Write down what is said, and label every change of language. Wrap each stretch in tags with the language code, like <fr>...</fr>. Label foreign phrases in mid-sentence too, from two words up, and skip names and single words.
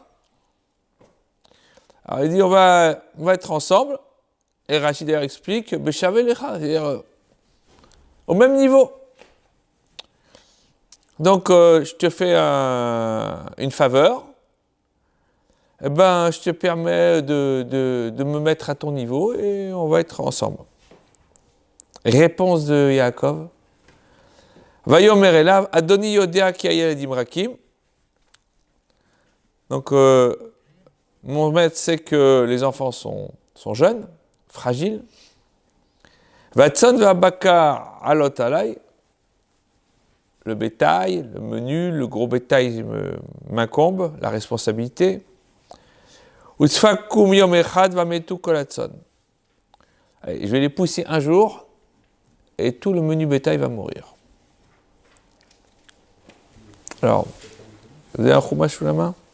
<fr>Alors il dit, on va être ensemble, et Rachid d'ailleurs explique, b'shavelecha, c'est-à-dire au même niveau. Donc, je te fais une faveur, je te permets de me mettre à ton niveau et on va être ensemble. Réponse de Yaakov.</fr> <he>ויאמר אליו, אדני ידע כי הילדים רכים.</he> <fr>Donc, mon maître sait que les enfants sont jeunes, fragiles.</fr> <he>והצאן והבקר עלות עלי.</he> <fr>Le bétail, le menu, le gros bétail m'incombe, la responsabilité.</fr> <he>ודפקום יום אחד ומתו כל הצאן.</he> <fr>Je vais les pousser un jour et tout le menu bétail va mourir. Alors, vous avez un chumash sous la main?</fr>